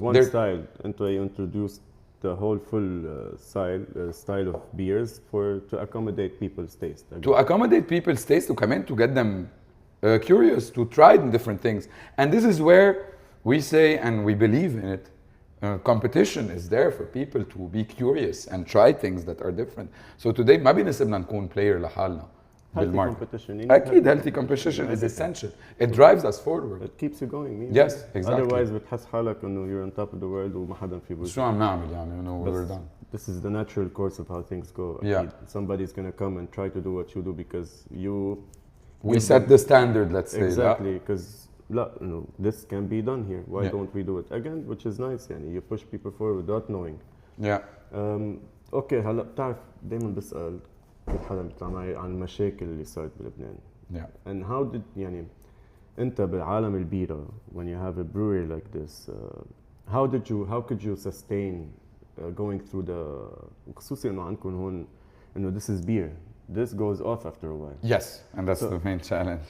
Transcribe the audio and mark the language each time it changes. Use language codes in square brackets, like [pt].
[en] One style انتو you introduced the whole full style of beers to accommodate people's taste. To accommodate people's taste, to get them curious, to try different things. And this is where we say, and we believe in it, competition is there for people to be curious and try things that are different. So today [ar] ما بنسبنا نكون player لحالنا. [en] Healthy competition. [ar] أكيد [en] healthy competition is essential. It drives us forward. It keeps you going. Yes, exactly. Otherwise [ar] بتحس حالك إنه [en] you're on top of the world [ar] وما حدا في بوجهك. شو عم نعمل يعني إنه [en] we're done. This is the natural course of how things go. Yeah. Somebody's gonna come and try to do what you do because you. We set the standard, let's say. Exactly, because this can be done here. Why don't we do it again? Which is nice. [ar] يعني [en] you push people forward without knowing. Yeah. Okay. [ar] هلا بتعرف دايما بسأل كل حدا بيطلع معي عن المشاكل اللي صارت بلبنان. [en] Yeah. And how did [ar] يعني أنت بعالم البيرة [en] when you have a brewery like this, how could you sustain going through the [ar] خصوصي إنه عندكم هون إنه [en] this is beer. This goes off after a while. Yes, and that's the main challenge.